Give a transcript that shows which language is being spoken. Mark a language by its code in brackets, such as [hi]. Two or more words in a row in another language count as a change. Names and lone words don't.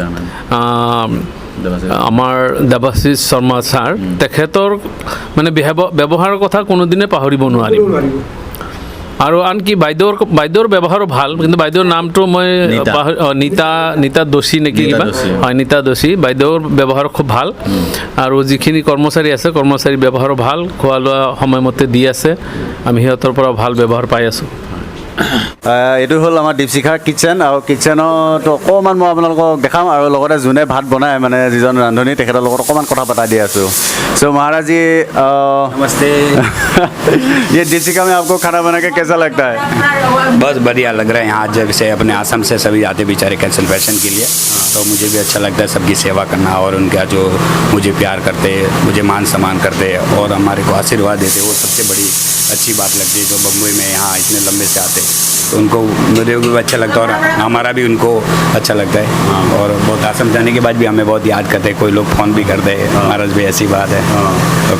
[as] আমাৰ দেৱাশিষ শৰ্মা ছাৰ তেখেতৰ মানে ব্যৱহাৰৰ কথা কোনোদিনে পাহৰিব নোৱাৰিম আৰু আনকি বাইদেউৰ ব্যৱহাৰো ভাল কিন্তু বাইদেউৰ নামটো মই নীতা দোষী নেকি কিবা হয় নীতা দোষী বাইদেউৰ ব্যৱহাৰ খুব ভাল আৰু যিখিনি কৰ্মচাৰী আছে কৰ্মচাৰীৰ ব্যৱহাৰো ভাল খোৱা লোৱা সময়মতে দি আছে আমি সিহঁতৰ পৰা ভাল ব্যৱহাৰ পাই আছোঁ এইটো হ'ল আমাৰ দীপশিখাৰ কিটচেন আৰু কিটচেনত অকণমান মই আপোনালোকক দেখাম আৰু লগতে যোনে ভাত বনায় মানে যিজন ৰান্ধনী তেখেতৰ লগত অকণমান কথা পতা দি আছোঁ [hi] सो महाराज जी नमस्ते ये दीपशिखा में आपको खाना बना के कैसा लगता है बहुत बढ़िया लग रहा है यहाँ जब से अपने आसाम से सभी आते बेचारे [en] cancer patient [hi] के लिए तो मुझे भी अच्छा लगता है सबकी सेवा करना और उनका जो मुझे प्यार करते मुझे मान सम्मान करते और हमारे को आशीर्वाद देते वो सबसे बड़ी अच्छी बात लगती है जो बम्बई में यहाँ इतने लंबे से आते तो उनको मुझे भी अच्छा लगता है और हमारा भी उनको अच्छा लगता है और बहुत आसाम जाने के बाद भी हमें बहुत याद करते हैं कोई लोग फ़ोन भी करते हैं महाराज भी ऐसी बात है ओके